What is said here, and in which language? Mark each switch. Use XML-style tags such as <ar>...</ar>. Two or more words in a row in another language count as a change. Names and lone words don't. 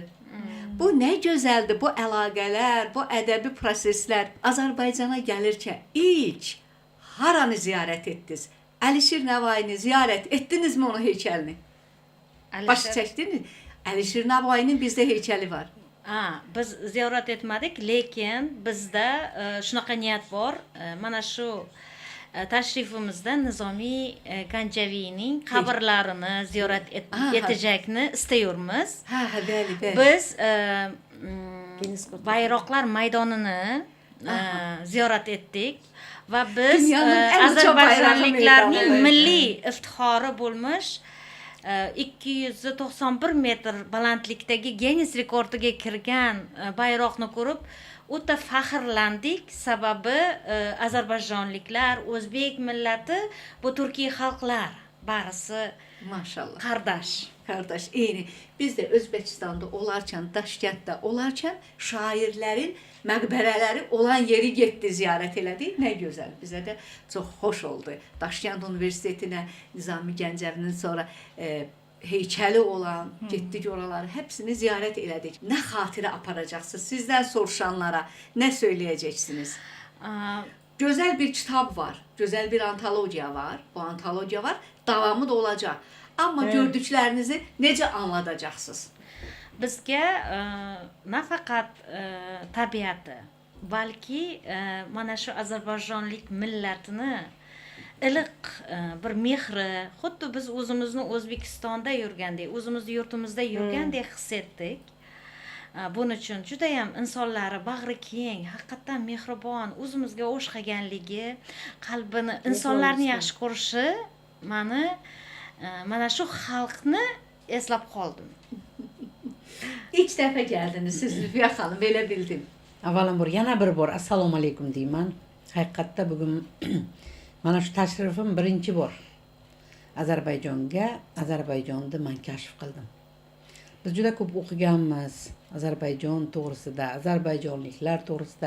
<az>Bu nə gözəldir, bu əlaqələr, bu ədəbi proseslər. Azərbaycana gəlirkən ilk haranı ziyarət etdiniz? Əlişir Navoiyini ziyarət etdinizmi onun heykəlini? Baş çəkdiniz? Əlişir Navoiyinin bizdə heykəli var.</az> <uz>Biz ziyorat etmadik, lekin bizda shunaqa niyat bor. Mana shu tashrifimizda Nizomiy Ganjaviyning qabrlarini ziyorat etishakni istayurmiz.</uz> <az>Bəli, bəli.</az> <uz>Biz bayroqlar maydonini ziyorat etdik va biz Ozarbayjonliklarning milliy iftixori bo'lmish 291 metr balandlikdagi Guinness rekordiga kirgan bayroqni ko'rib o'ta faxrlandik. Sababi ozarbayjonliklar, o'zbek millati, bu turkiy xalqlar barisi</uz> <az>maşallah qardaş. Eyni. Biz də Özbəkistanda olarkən, Daşkənddə olarkən şairlərin məqbərələri olan yeri getdi, ziyarət elədik. Nə gözəl. Bizə də çox xoş oldu. Daşkənd Universitetinə Nizami Gəncəvinin sonra heykəli olan, getdik oraları, hepsini ziyarət elədik. Nə xatirə aparacaqsınız? Sizdən soruşanlara nə söyləyəcəksiniz? Gözəl bir kitab var, gözəl bir antologiya var. Bu antologiya var, davamı da olacaq. Amma gördüklərinizi necə anladacaqsınız?</az> <uz>Bizga nafaqat tabiati, balki mana shu ozarbayjonlik millatini iliq bir mehri, xuddi biz o'zimizni O'zbekistonda yurgandek, o'zimizni yurtimizda yurgandek his etdik. Buning uchun juda ham insonlari bag'ri keng, haqiqatan mehribon, o'zimizga o'xshaganligi, qalbini, insonlarni yaxshi ko'rishi mana shu xalqni eslab qoldim.</uz> <az>İlk dəfə gəldiniz siz Zülfiyə xanım, belə bildim.</az> <uz>Avvalambor yana bir bor</uz> <ar>السلام عليكم</ar> <uz>deyman. Haqiqatda bugun mana shu tashrifim birinchi bor Ozarbayjonga, Ozarbayjonni men kashf qildim. Biz juda ko'p o'qiganmiz Ozarbayjon to'g'risida, ozarbayjonliklar to'g'risida.</uz>